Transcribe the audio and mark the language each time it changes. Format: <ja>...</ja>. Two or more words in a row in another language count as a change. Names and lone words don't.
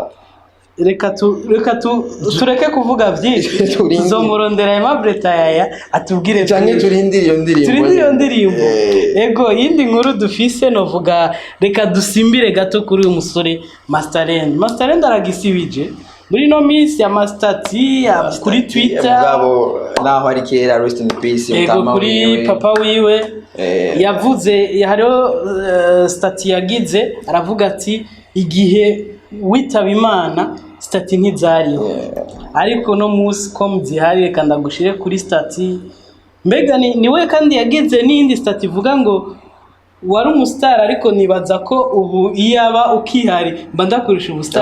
<rn>reka tureke kuvuga byinshi tuzomurondera Aimable Tayaya atubwire cyane turindire iyo ndirimbo ego yindi nkuru dufise novuga reka dusimbire gato kuri uyu musore Masterland aragisibije muri no miss ya Mastati kuri Twitter ngabo naho ari kera</rn> <en>rest in peace</en> <rn>ego kuri papa wiwe yavuze hariho stati yagize aravuga ati igihe witaba Imana stati ntizariho ariko no musi ko muzihari reka ndagushire kuri stati mbega niwe kandi yagize n'indi stati ivuga ngo wari umustar ariko nibaza ko ubu iyaba ukihari mba ndakurusha ubustar</rn>